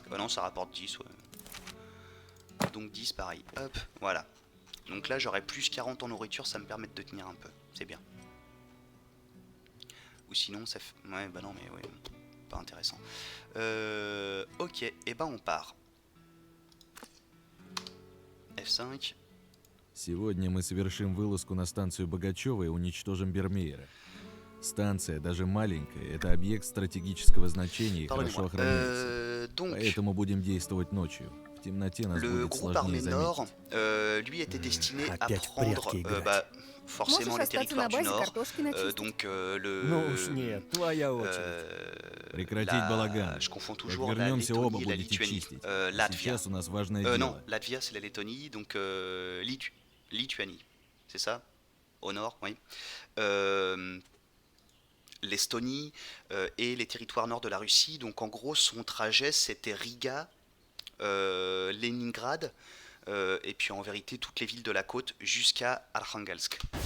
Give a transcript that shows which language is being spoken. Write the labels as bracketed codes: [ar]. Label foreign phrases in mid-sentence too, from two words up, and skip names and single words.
[fr] Ah non, ça rapporte 10, ouais. Donc 10, pareil. Hop, voilà. Donc là, j'aurai plus 40 en nourriture, ça me permet de tenir un peu. C'est bien. Ou sinon, ça fait... Ouais, bah non, mais ouais, pas intéressant. Ok, et ben on part. F5. [ru] Сегодня мы совершим вылазку на станцию Богачева и уничтожим Бермеера. Станция, даже маленькая, это объект стратегического значения и хорошо охраняется. Поэтому будем действовать ночью. В темноте нас будет сложнее заметить. [fr] Lui était destiné à prendre forcément les territoires du Nord. Donc [ru] Ну уж нет, твоя очередь. Прекратить балаган. [fr] Je confonds [ru] Как [fr] toujours la [ru] вернемся, оба [fr] Lettonie et la [ru] будете [fr] Lituanie. [ru] чистить. [fr] Latvia. [ru] Сейчас у нас важное [fr] Non, [ru] дело. [fr] Latvia c'est la Lettonie, donc Lituanie. C'est ça? Au nord, oui. L'Estonie et les territoires nord de la Russie. Donc en gros, son trajet c'était Riga, Leningrad, et puis en vérité toutes les villes de la côte jusqu'à Arkhangelsk.